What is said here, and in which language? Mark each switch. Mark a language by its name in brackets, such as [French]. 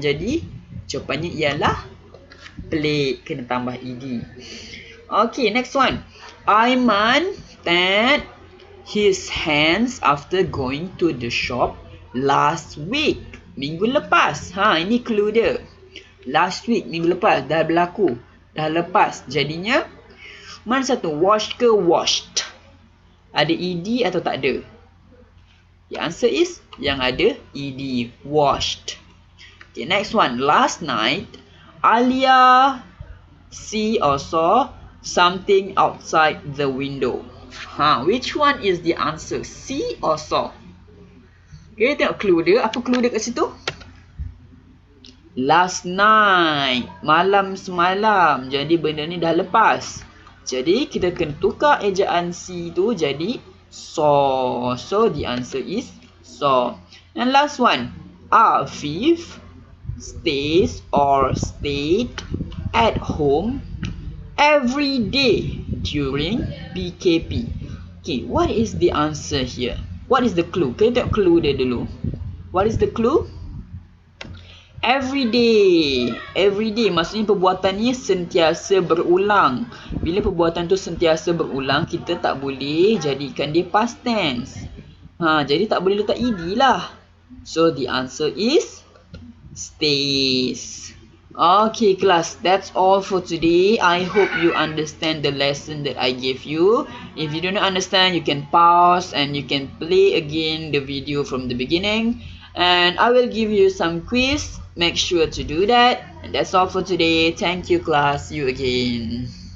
[Malay] Jadi jawapannya ialah played, kena tambah ed. [English] Okay, next one. Aiman tanned his hands after going to the shop last week. [Malay] Minggu lepas. Ini clue dia. [English] Last week, [Malay] minggu lepas. Dah berlaku. Dah lepas. Jadinya, mana satu? Washed ke washed? Ada ed atau tak ada? [English] The answer is [Malay] yang ada ed. [English] Washed. Okay, next one. Last night, Alia see or saw something outside the window. Which one is the answer? See or saw? [Malay] Okay, tengok clue dia. Apa clue dia kat situ? [English] Last night. [Malay] Malam semalam. Jadi benda ni dah lepas. Jadi kita kena tukar ejaan see tu jadi saw. [English] So the answer is saw. And last one. Afif stays or stayed at home every day during PKP. Okay, what is the answer here? What is the clue? [Malay] Kita tengok clue dia dulu. [English] What is the clue? Every day. [Malay] Every day maksudnya perbuatan ni sentiasa berulang. Bila perbuatan tu sentiasa berulang, kita tak boleh jadikan dia past tense. Jadi tak boleh letak ed lah. [English] So the answer is stays. Okay class, that's all for today. I hope you understand the lesson that I gave you. If you don't understand, you can pause and you can play again the video from the beginning. And I will give you some quiz. Make sure to do that. And that's all for today. Thank you class. See you again.